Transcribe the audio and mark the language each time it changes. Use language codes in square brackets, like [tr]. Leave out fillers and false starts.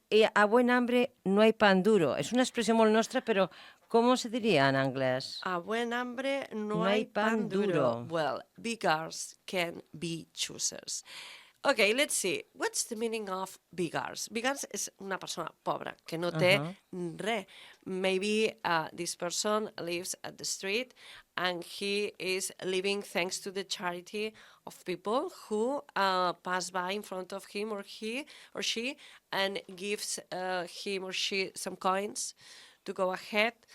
[es] Y a buen hambre no hay pan duro. [ca] És una expressió molt nostra, però com se diria en anglès? [es] A buen hambre no hay pan duro. [en] Well, beggars can be choosers. Okay, let's see. What's the meaning of beggars? [ca] Beggars és una persona pobra, que no té res. [en] Maybe this person lives at the street and he is living thanks to the charity of people who pass by in front of him or she and gives him or she some coins to go ahead.